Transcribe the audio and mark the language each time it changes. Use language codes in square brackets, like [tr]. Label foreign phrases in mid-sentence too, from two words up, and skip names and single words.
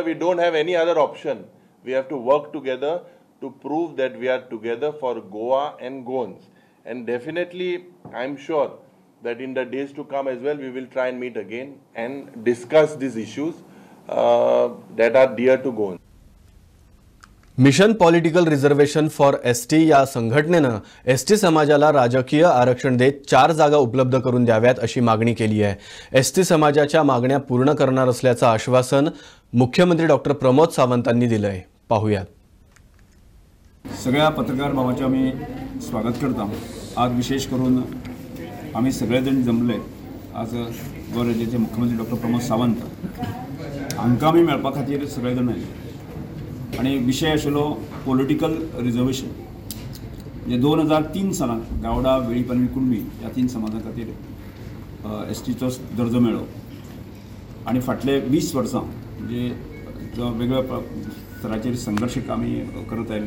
[en] We don't have any other option. We have to work together to prove that we are together for Goa and Goans. And definitely, I'm sure that in the days to come as well, we will try and meet again and discuss these issues that are dear to Goans. [mr] मिशन पॉलिटिकल रिझर्वेशन फॉर एसटी या संघटनेनं एसटी समाजाला राजकीय आरक्षण देत 4 जागा उपलब्ध करून द्याव्यात अशी मागणी केली आहे. एसटी समाजाच्या मागण्या पूर्ण करणार असल्याचं आश्वासन मुख्यमंत्री डॉक्टर प्रमोद सावंतांनी दिलंय. पाहूया. [kok] सगळ्या पत्रकार भावाचे आम्ही स्वागत करता. आज विशेष करून आम्ही सगळेजण जमले. आज गोवा राज्याचे मुख्यमंत्री डॉक्टर प्रमोद सावंत हांकां आमी मेळपा खातीर सगळेजण आयले आणि विषय आशिल्लो [en] political reservation. [kok] म्हणजे 2003 सालांत गावडा वेळीप आनी कुणबी ह्या 3 समाजां खातीर एसटीचो दर्जो मेळ्ळो आणि फाटले 20 वर्सां म्हणजे जो वेगवेगळ्या स्तराचेर संघर्श आमी करत आयले.